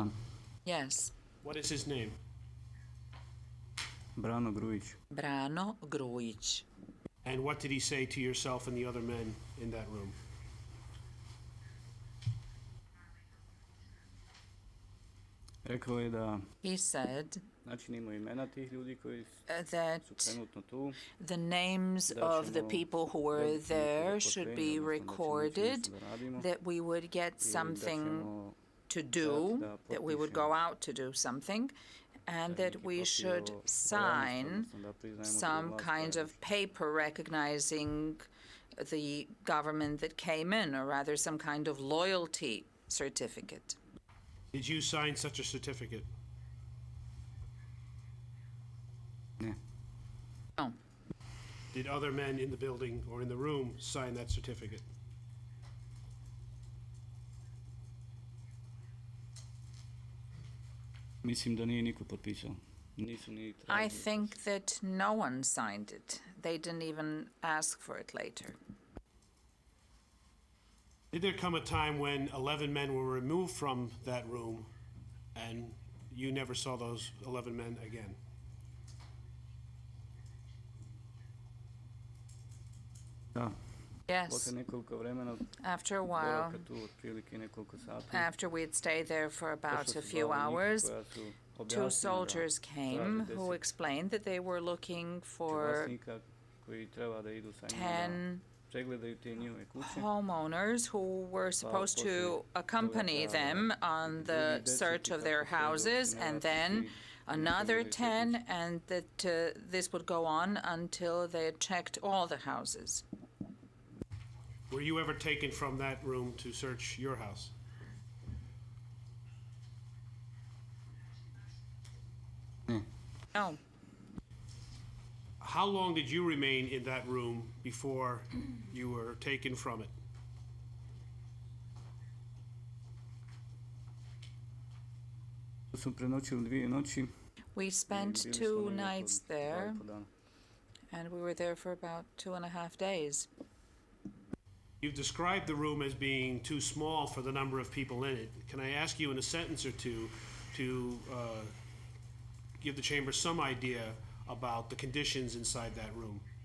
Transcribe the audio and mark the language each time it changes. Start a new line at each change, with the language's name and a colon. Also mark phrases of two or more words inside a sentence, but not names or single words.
English: Yes, What is his name?
Serbian: Brano Grujić.
English: Brano Grujić. And what did he say to yourself and the other men in that room?
Serbian: Rekao je da
English: He said
Serbian: način imaju imena tih ljudi koji
English: that
Serbian: su trenutno tu.
English: the names of the people who were there should be recorded, that we would get something to do, that we would go out to do something, and that we should sign some kind of paper recognizing the government that came in, or rather some kind of loyalty certificate. Did you sign such a certificate?
Serbian: Ne.
English: No. Did other men in the building or in the room sign that certificate?
Serbian: Mislim da nije niko potpisao. Nisu ni
English: I
Serbian: tražili.
English: think that no one signed it. They didn't even ask for it later. Did there come a time when 11 men were removed from that room and you never saw those 11 men again?
Serbian: Da.
English: Yes,
Serbian: Posle nekoliko vremena,
English: after a while,
Serbian: boravka tu otprilike nekoliko sati.
English: after we'd stayed there for about
Serbian: došla
English: a
Serbian: su
English: few
Serbian: dva vojnika
English: hours,
Serbian: koja su
English: two
Serbian: objasnila da
English: soldiers came
Serbian: traže
English: who
Serbian: 10
English: explained that they were looking for
Serbian: vlasnika koji treba da idu sa njima da
English: 10
Serbian: pregledaju te njihove kuće.
English: homeowners who were supposed to accompany them on the search of their houses, and then another 10, and that this would go on until they had checked all the houses. Were you ever taken from that room to search your house?
Serbian: Ne.
English: No, How long did you remain in that room before you were taken from it?
Serbian: Tu smo prenoćili 2 noći.
English: we spent
Serbian: bili smo
English: 2
Serbian: negdje oko
English: nights
Serbian: 2,5
English: there,
Serbian: dana.
English: and we were there for about 2.5 days. You've described the room as being too small for the number of people in it. Can I ask you in a sentence or two to give the chamber some idea about the conditions inside that room?